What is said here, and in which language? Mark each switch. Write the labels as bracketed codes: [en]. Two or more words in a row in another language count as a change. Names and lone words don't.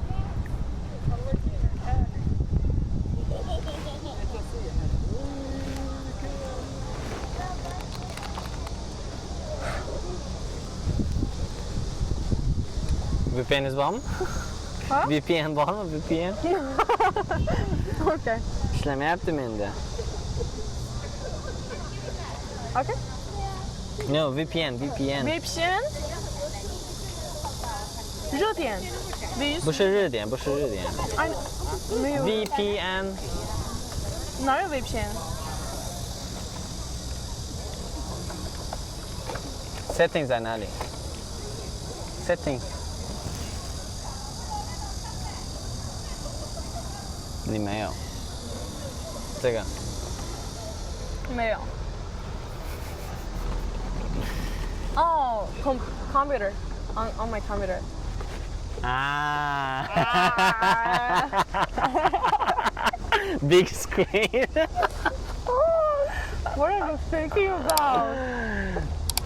[uz] VPN'ingiz bormi? VPN bormi? VPN? [en] Okay. [uz] İşlamayapti menda. [en] Okay. No, VPN. VPN? Rödien. [zh] 不是热点。没有。 VPN. 哪有 VPN？ Settings 在哪里 ？Setting。你没有。这个。没有。 [en] No, computer. On my computer. Ah. Big screen. What are you thinking about? What